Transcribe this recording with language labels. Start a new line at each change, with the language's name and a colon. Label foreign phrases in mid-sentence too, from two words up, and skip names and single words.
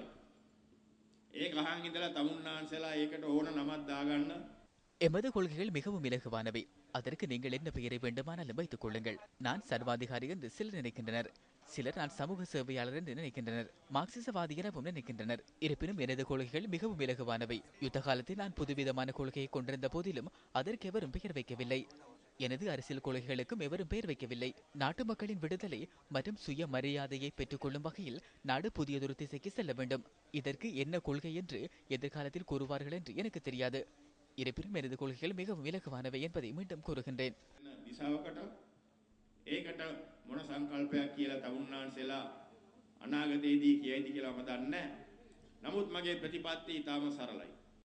Sinhala: ඒක අහන් ඉඳලා තමුන්නාන්සලා ඒකට ඕන නමක් දාගන්න.
Tamil: எமது கொள்கைகள் மிகவும் இலகுவானவை. அதற்கு நீங்கள் என்ன பெயரை வேண்டுமானாலும் வைத்துக் கொள்ளுங்கள். நான் சர்வாதிகாரி என்று சிலர் நினைக்கின்றனர். சிலர் நான் சமூக சேவையாளர் என்று நினைக்கின்றனர். மார்க்சிசவாதி எனவும் நினைக்கின்றனர். இருப்பினும் எனது கொள்கைகள் மிகவும் இலகுவானவை. யுத்த காலத்தில் நான் புதுவிதமான கொள்கையை கொண்டிருந்த போதிலும் அதற்கு எவரும் பெயர் வைக்கவில்லை. எனது அரசியல் கொள்கைகளுக்கும் எவரும் பெயர் வைக்கவில்லை. நாட்டு மக்களின் விடுதலை மற்றும் சுய மரியாதையை பெற்றுக்கொள்ளும் வகையில் நாடு புதியதொரு திசைக்கு செல்ல வேண்டும். இதற்கு என்ன கொள்கை என்று எதிர்காலத்தில் கூறுவார்கள் என்று எனக்கு தெரியாது. இருப்பினும் எனது கொள்கைகள் மிகவும் இலகுவானவை என்பதை மீண்டும் கூறுகின்றேன்.
Sinhala: දිසාවකට ඒකට මොන සංකල්පයක් කියලා තමුන්නාන්සලා අනාගතයේදී කියයිද කියලා මම දන්නේ නැහැ. නමුත් මගේ ප්‍රතිපත්තිය ඊටාම සරලයි.